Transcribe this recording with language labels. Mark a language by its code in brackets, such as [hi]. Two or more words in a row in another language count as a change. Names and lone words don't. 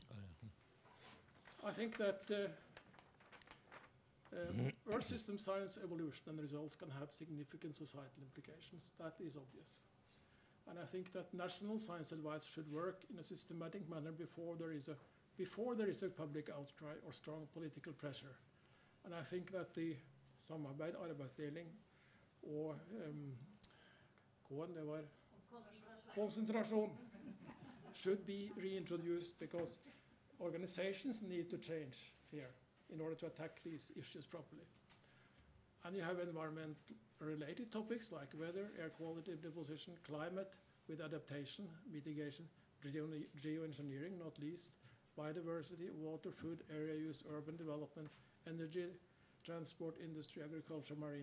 [en] I think that Earth system science evolution and results can have significant societal implications. That is obvious. And I think that national science advice should work in a systematic manner before there is a public outcry or strong political pressure. And I think that the [no] samarbeid, arbeidsdeling og det var konsentrasjon [en] should be reintroduced, because organizations need to change here in order to attack these issues properly. And you have environment-related topics like weather, air quality, deposition, climate with adaptation, mitigation, geoengineering, not least, biodiversity, water, food, area use, urban development, energy, transport, industry, agriculture, marine sectors.